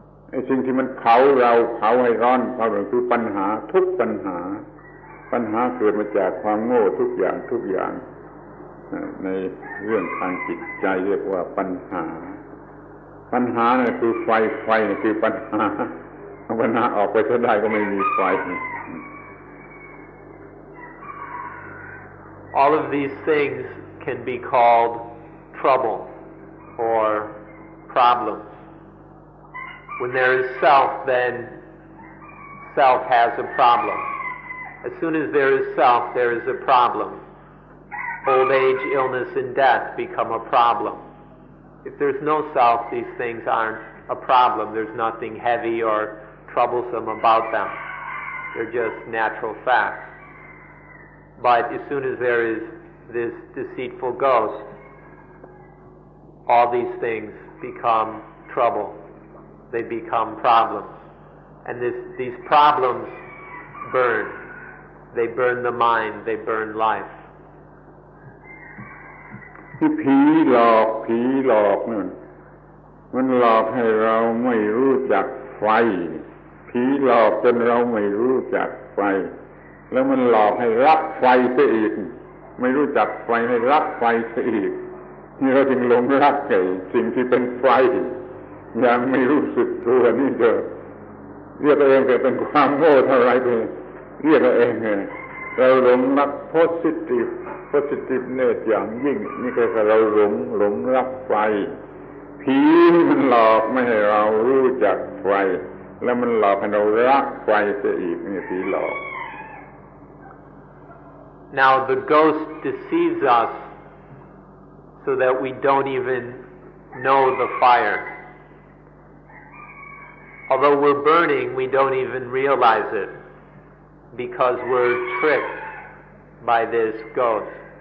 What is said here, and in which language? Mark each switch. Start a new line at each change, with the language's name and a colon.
Thai: ไอ้สิ่งที่มันเผาให้ร้อนเผาคือปัญหาทุกปัญหาเกิดมาจากความโง่ทุกอย่างในเรื่องทางจิตใจเรียกว่าปัญหาเนี่ยคือไฟเนี่ยคือปัญหาออกไปซะได้ก็ไม่มีไฟ
English: All of these things can be called trouble or problems. When there is self, then self has a problem. As soon as there is self, there is a problem. Old age, illness, and death become a problem. If there's no self, these things aren't a problem. There's nothing heavy or troublesome about them. They're just natural facts. But as soon as there is this deceitful ghost, all these things become trouble. They become problems. And these problems burn. They burn the mind, they burn life.
Thai: ที่ผีหลอกนั่นมันหลอกให้เราไม่รู้จักไฟผีหลอกจนเราไม่รู้จักไฟแล้วมันหลอกให้รักไฟเสียอีกไม่รู้จักไฟให้รักไฟเสียอีกนี่เราจึงหลงรักสิ่งที่เป็นไฟยังไม่รู้สึกตัวนี่เถอะเรียกตัวเองเป็นความโง่เท่าไรไปเรียกตัวเองเราหลงรักpositive อย่างยิ่งนี่คือเราหลงรักไฟผีมันหลอกไม่ให้เรารู้จักไฟแล้วมันหลอกให้เรารักไฟเสียอีกนี่ผีหลอก
English: Now the ghost deceives us so that we don't even know the fire. Although we're burning, we don't even realize it because we're tricked by this ghost.